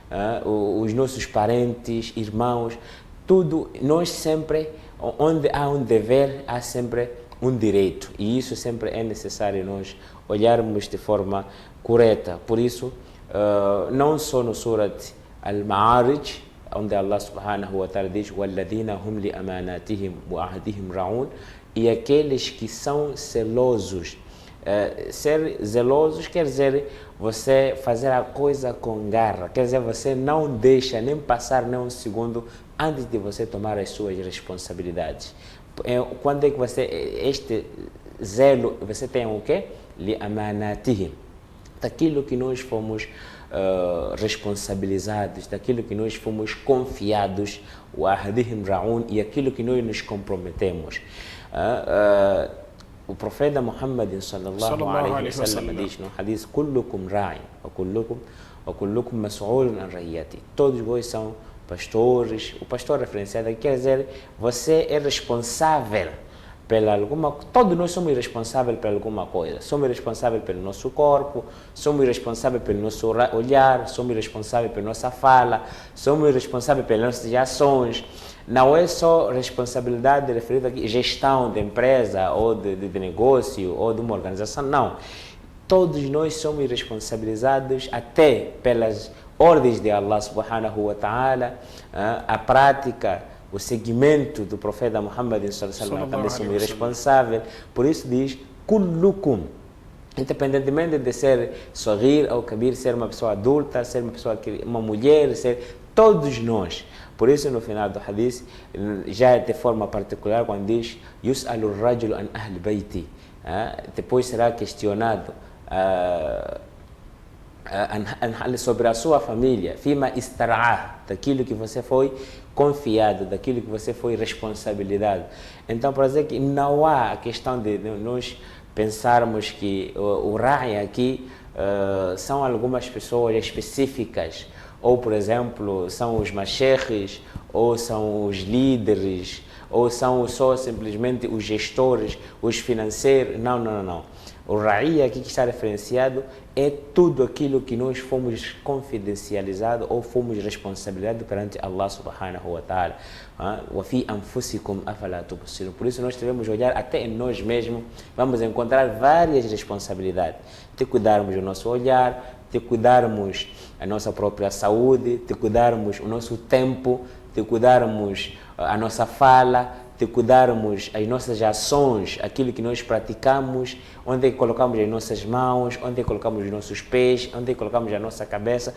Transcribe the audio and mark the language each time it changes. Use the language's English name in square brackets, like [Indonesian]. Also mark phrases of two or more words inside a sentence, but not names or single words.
[Portuguese] os nossos parentes, irmãos, tudo, nós sempre, onde há um dever, há sempre um direito, e isso sempre é necessário nós olharmos de forma correta. Por isso, não só no Surat Al-Ma'arij, onde Allah [Arabic] سبحانه وتعالى diz: وَالَّذِينَ هُمْ لِأَمَانَاتِهِمْ وَعَهْدِهِمْ رَعُونَ, [Portuguese] e aqueles que são zelosos. Ser zelosos quer dizer você fazer a coisa com garra, quer dizer você não deixa nem passar nem um segundo antes de você tomar as suas responsabilidades. Quando é que você, este zelo, você tem o quê? Li-amanatihim, daquilo que nós fomos responsabilizados, daquilo que nós fomos confiados, o [Arabic] عهدهم راعون, [Portuguese] e aquilo que nós nos comprometemos. O profeta [Arabic] Muhammad صلى الله عليه وسلم [Portuguese] diz no hadith: [Arabic] كلكم راع وكلكم مسؤول عن رعيته. [Portuguese] Todos vós são pastores. O pastor referenciado aqui quer dizer você é responsável pela alguma, todos nós somos responsáveis por alguma coisa. Somos responsáveis pelo nosso corpo, somos responsáveis pelo nosso olhar, somos responsáveis pela nossa fala, somos responsáveis pelas nossas ações. Não é só responsabilidade referida aqui, gestão de empresa ou de negócio ou de uma organização, não. Todos nós somos responsabilizados até pelas ordens de [Arabic] الله سبحانه وتعالى, [Portuguese] a prática, o seguimento do profeta Muhammad [Arabic] صلى الله عليه وسلم, [Portuguese] também somos responsáveis. Por isso diz kullukum, independentemente de ser sorrir ou kabir, ser uma pessoa adulta, ser uma mulher, ser todos nós. Por isso no final do hadith, já de forma particular, quando diz [Arabic] يسأل الرجل عن أهل بيته, [Portuguese] depois será questionado sobre a sua família, [Arabic] فيما استرعاه, [Portuguese] daquilo que você foi confiado, daquilo que você foi responsabilidade. Então, para dizer que não há a questão de nós pensarmos que o ra'i aqui são algumas pessoas específicas, ou, por exemplo, são os masheikhes, ou são os líderes, ou são só simplesmente os gestores, os financeiros. Não, não, não. O ra'i aqui que está referenciado é tudo aquilo que nós fomos confidencializados ou fomos responsabilizados perante [Arabic] الله سبحانه وتعالى. وفي أنفسكم أفلا تبصرون. [Portuguese] Por isso nós devemos olhar até em nós mesmos, vamos encontrar várias responsabilidades. De cuidarmos do nosso olhar, de cuidarmos a nossa própria saúde, de cuidarmos o nosso tempo, de cuidarmos a nossa fala, de cuidarmos as nossas ações, aquilo que nós praticamos, onde é que colocamos as nossas mãos, onde é que colocamos os nossos pés, onde é que colocamos a nossa cabeça.